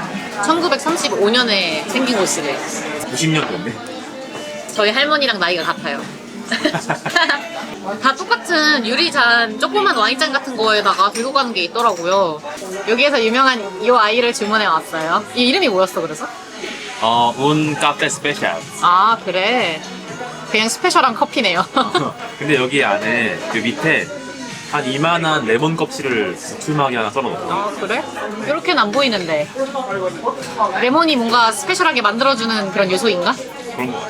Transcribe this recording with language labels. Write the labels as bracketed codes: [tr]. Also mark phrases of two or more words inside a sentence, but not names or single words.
[ko] 1935년에 생긴 곳이래. 90년 됐네. 저희 할머니랑 나이가 같아요. 다 똑같은 유리잔 조그만 와인잔 같은 거에다가 들고 가는 게 있더라고요. 여기에서 유명한 이 아이를 주문해 왔어요. 이 이름이 뭐였어 그래서? [it] Un caffè special. [ko] 아 그래. 그냥 스페셜한 커피네요. 근데 여기 안에 그 밑에 한 이만한 레몬 껍질을 두툼하게 하나 썰어놓고. 아 그래? 이렇게는 안 보이는데. 레몬이 뭔가 스페셜하게 만들어주는 그런 요소인가? 그런 거 같아.